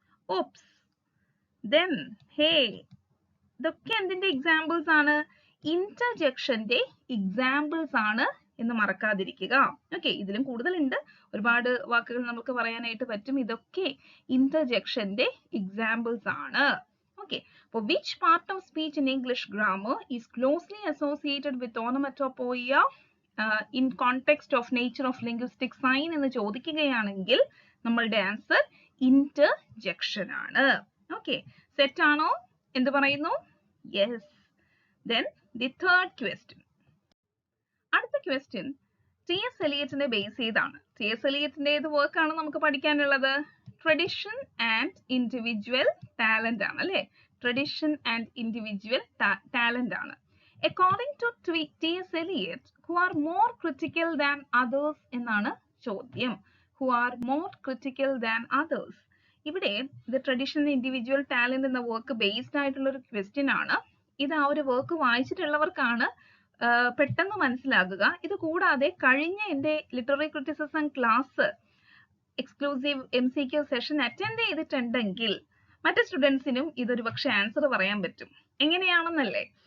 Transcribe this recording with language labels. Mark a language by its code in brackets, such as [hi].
[ml] Ops, then, hey, ഇതൊക്കെ എന്തിന്റെ examples ആണ്? ഇന്റർജെക്ഷന്റെ എക്സാമ്പിൾസ് ആണ് എന്ന് മറക്കാതിരിക്കുക. ഓക്കെ, ഇതിലും കൂടുതലുണ്ട്, ഒരുപാട് വാക്കുകൾ നമുക്ക് പറയാനായിട്ട് പറ്റും. ഇതൊക്കെ ഇന്റർജെക്ഷന്റെ എക്സാമ്പിൾസ് ആണ്. ഓക്കെ, അപ്പോൾ [en] which part of speech in English grammar is closely associated with onomatopoeia in context of nature of linguistic sign [ml] എന്ന് ചോദിക്കുകയാണെങ്കിൽ നമ്മളുടെ ആൻസർ ഇന്റർജെക്ഷൻ ആണ്. ഓക്കെ, സെറ്റ് ആണോ? എന്ത് പറയുന്നു? Yes. [en] Then the third question. [ml] അടുത്ത ക്വസ്റ്റ്യൻ T.S. Eliotനെ ബേസ് ചെയ്താണ്. T.S. Eliotന്റെ ഏത് വർക്കാണ് നമുക്ക് പഠിക്കാനുള്ളത്? ട്രഡിഷൻ ആൻഡ് ഇൻഡിവിജ്വൽ ടാലന്റ് ആണ്, അല്ലെ? ട്രഡിഷൻ ആൻഡ് ഇൻഡിവിജ്വൽ ടാലന്റ് ആണ്. [en] According to T.S. Eliot, who are more critical than others [ml] എന്നാണ് ചോദ്യം. [en] Who are more critical than others. [ml] ഇവിടെ ഇത് ട്രഡിഷൻ ഇൻഡിവിജ്വൽ ടാലന്റ് എന്ന വർക്ക് ബേസ്ഡ് ആയിട്ടുള്ള ഒരു ക്വസ്റ്റ്യൻ ആണ്. ഇത് ആ ഒരു വർക്ക് വായിച്ചിട്ടുള്ളവർക്കാണ് പെട്ടെന്ന് മനസ്സിലാകുക. ഇത് കൂടാതെ കഴിഞ്ഞ എൻ്റെ literary criticism class exclusive MCQ session attend ചെയ്തിട്ടുണ്ടെങ്കിൽ മറ്റു സ്റ്റുഡൻസിനും ഇതൊരു പക്ഷെ ആൻസർ പറയാൻ പറ്റും. എങ്ങനെയാണെന്നല്ലേ?